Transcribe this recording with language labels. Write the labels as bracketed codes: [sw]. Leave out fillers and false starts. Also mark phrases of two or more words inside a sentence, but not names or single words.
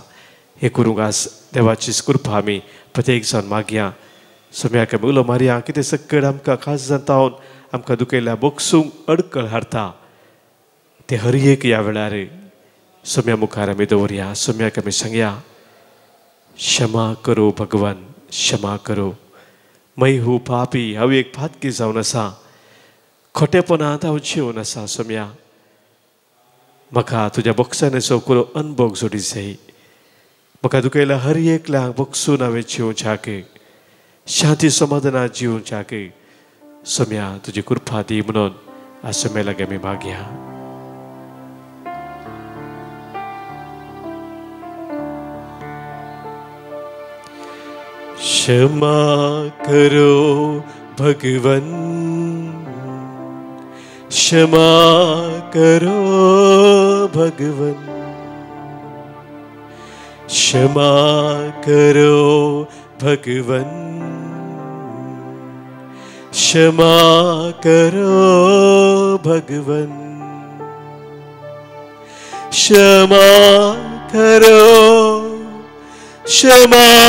[kok] हें करूंक आज देवाची कृपा आमी प्रत्येक जावन मागया. सोम्याक आमी उलो मारया कितें सकयल आमकां काळजांत तावन आमकां दुखयल्या बोगसूंक अडखळ हाडटा ते हर एक ह्या वेळार सोम्या मुखार आमी दवरया. सोम्याक आमी सांगया [hi] क्षमा करो भगवान क्षमा करो. मै हूं पापी [kok] हांव एक पातकी जावन आसा. खोटेपणांत हांव जिवन आसा. सोम्या म्हाका तुज्या बोगसाणेचो पुरो अनुभव जोडी जाय. म्हाका दुखयल्या हर एकल्याक बोगसून हांवें जिवच्याक शांती समाधानांत जिवच्याक सोम्या तुजी कृपा दी म्हणून आज सोम्या लागीं आमी मागया. [hi] क्षमा करो भगवन क्षमा करो भगवन क्षमा करो भगवन क्षमा करो भगवन क्षमा करो क्षमा